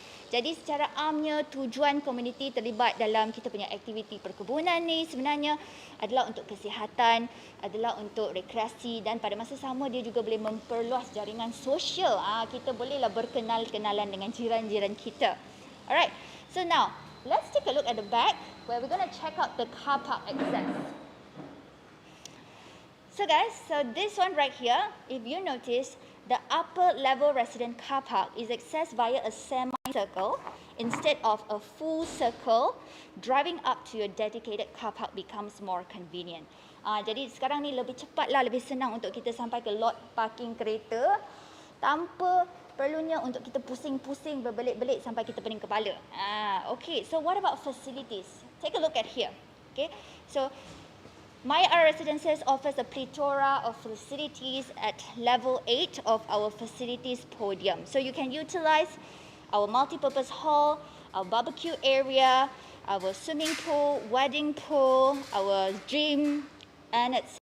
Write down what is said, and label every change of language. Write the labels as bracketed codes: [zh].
[ms] Jadi secara amnya tujuan komuniti terlibat dalam kita punya aktiviti perkebunan ni sebenarnya adalah untuk kesihatan, adalah untuk rekreasi dan pada masa sama dia juga boleh memperluas jaringan sosial. Kita bolehlah berkenal-kenalan dengan jiran-jiran kita. [en] Alright, so now let's take a look at the back where we're going to check out the car park access. So guys, so this one right here, if you notice, the upper level resident car park is accessed via a semicircle instead of a full circle. Driving up to your dedicated car park becomes more convenient. [ms] Jadi sekarang ni lebih cepatlah, lebih senang untuk kita sampai ke lot parking kereta tanpa perlunya untuk kita pusing-pusing berbelit-belit sampai kita pening kepala. [en] Okay, so what about facilities? Take a look at here. Okay, so Maya Ara Residences offers a plethora of facilities at level 8 of our facilities podium. So you can utilize our multi-purpose hall, our barbecue area, our swimming pool, wedding pool, our gym, and etc.